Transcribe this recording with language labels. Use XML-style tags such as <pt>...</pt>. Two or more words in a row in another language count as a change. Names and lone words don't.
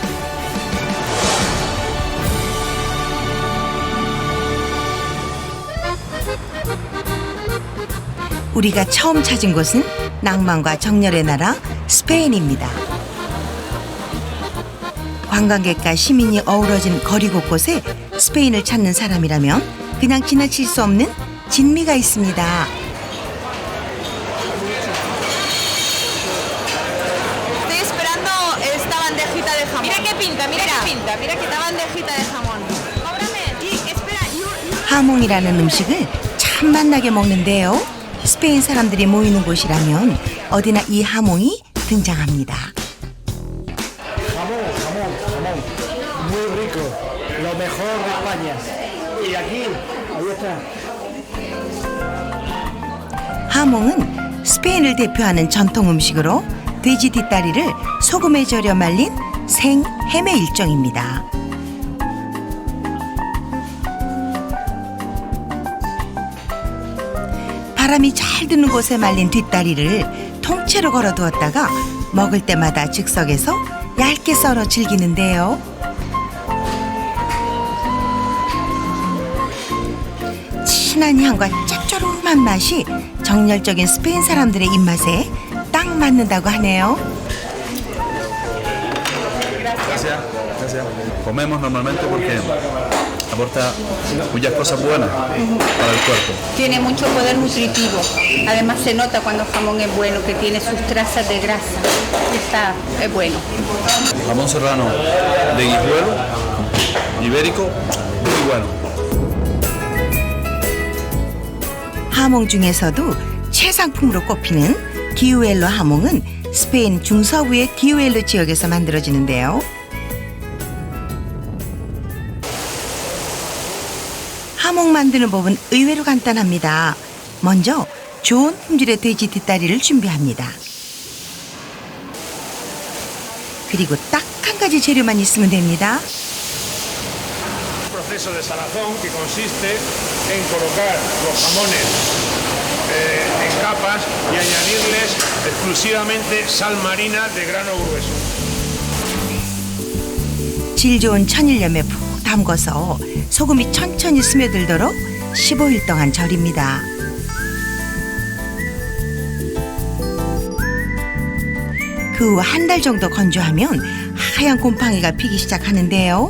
<ko>우리가 처음 찾은 곳은 낭만과 정열의 나라 스페인입니다. 관광객과 시민이 어우러진 거리 곳곳에 스페인을 찾는 사람이라면 그냥 지나칠 수 없는 진미가 있습니다.</ko> <es>Estoy esperando esta bandejita de jamón. Mira qué pinta, mira qué pinta, mira que esta bandejita de jamón. Cóbrame. Y espera,</es> <ko>하몽이라는 음식을 참 맛나게 먹는데요. 스페인 사람들이 모이는 곳이라면 어디나 이 하몽이 등장합니다.</ko> <es>Jamón, muy rico, lo mejor de España. Y aquí, ahí está.</es> <ko>하몽은 스페인을 대표하는 전통 음식으로 돼지 뒷다리를 소금에 절여 말린 생 햄의 일종입니다. 바람이 잘 드는 곳에 말린 뒷다리를 통째로 걸어두었다가 먹을 때마다 즉석에서 얇게 썰어 즐기는데요. 진한 향과 짭조름한 맛이 정열적인 스페인 사람들의 입맛에 딱 맞는다고 하네요.</ko> <es>Gracias, gracias. Comemos normalmente porque aporta muchas cosas buenas para el cuerpo. Tiene mucho poder nutritivo. Además se nota cuando el jamón es bueno, que tiene sus trazas de grasa. Es bueno. Jamón serrano de Guijuelo, ibérico, muy bueno.</es> <ko>하몽 중에서도 최상품으로 꼽히는 기우엘로 하몽은 스페인 중서부의 기우엘로 지역에서 만들어지는데요. 하몽 만드는 법은 의외로 간단합니다. 먼저 좋은 품질의 돼지 뒷다리를 준비합니다. 그리고 딱 한 가지 재료만 있으면 됩니다.</ko> <es>Proceso de salazón que consiste en colocar los jamones en capas y añadirles exclusivamente sal marina de grano grueso.</es> <ko>질 좋은 천일염에 푹 담궈서 소금이 천천히 스며들도록 15일 동안 절입니다. 그 후 한 달 정도 건조하면 하얀 곰팡이가 피기 시작하는데요.</ko>